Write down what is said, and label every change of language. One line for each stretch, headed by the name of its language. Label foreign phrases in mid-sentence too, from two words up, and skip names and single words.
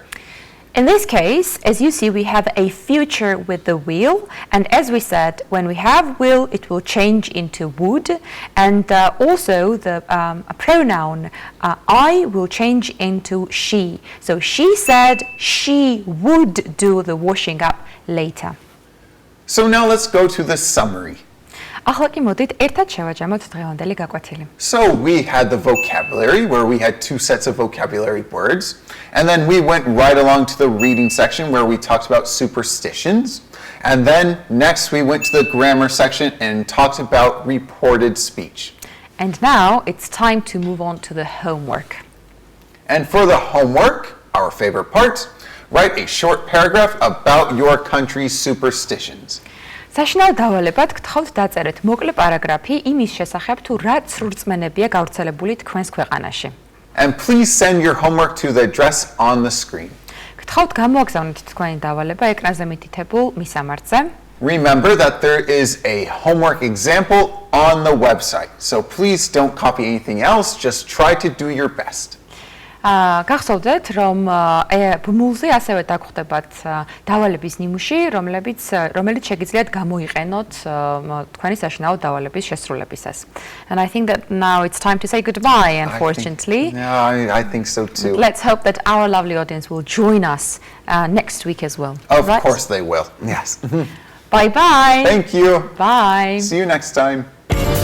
English: In this case, as you see, we have a future with the will, and as we said, when we have will, it will change into would, and also the pronoun I will change into she. So she said she would do the washing up later. So now let's go to the summary.
Georgian: ახლა კი მოდით ერთად შევაჯამოთ დღევანდელი გაკვეთილი.
English: So we had the vocabulary where we had 2 sets of vocabulary words. And then we went right along to the reading section where we talked about superstitions. And then next we went to the grammar section and talked about reported speech. And now it's time to move on to the homework. And for the homework, our favorite part, write a short paragraph about your country's superstitions.
Georgian: საშინაო დავალებად გთხოვთ დაწერეთ მოკლე პარაგრაფი იმის შესახებ თუ რა ცრურწმენებია გავრცელებული თქვენს ქვეყანაში.
English: And please send your homework to the address on the screen.
Georgian: გთხოვთ გამოაგზავნოთ თქვენი დავალება ეკრანზე მითითებულ მისამართზე.
English: Remember that there is a homework example on the website. So please don't copy anything else, just try to do your best.
Georgian: გახსოვდეთ, რომ ბმულზე ასევე დაგხვდებათ დავალების ნიმუში, რომელიც შეგიძლიათ გამოიყენოთ თქვენი საშინაო დავალების შესრულებისას.
English: And I think that now it's time to say goodbye, unfortunately. I think so too. Let's hope that our lovely audience will join us next week as well. Of course they will. Yes. Bye bye. Thank you. Bye. See you next time.